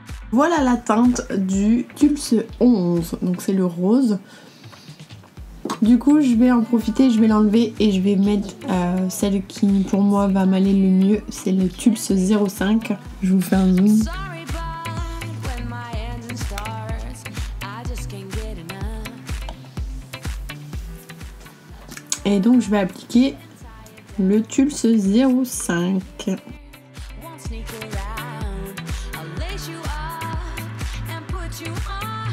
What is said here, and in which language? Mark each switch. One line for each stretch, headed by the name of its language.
French: Voilà la teinte du Tulse 11, donc c'est le rose. Du coup je vais en profiter, je vais l'enlever et je vais mettre celle qui pour moi va m'aller le mieux, c'est le Tulse 05. Je vous fais un zoom.
English: Sorry, but when my engine starts, I just can't get enough.
French: Et donc je vais appliquer le Tulse 05.
English: Won't sneak around. I'll lace you up and put you on.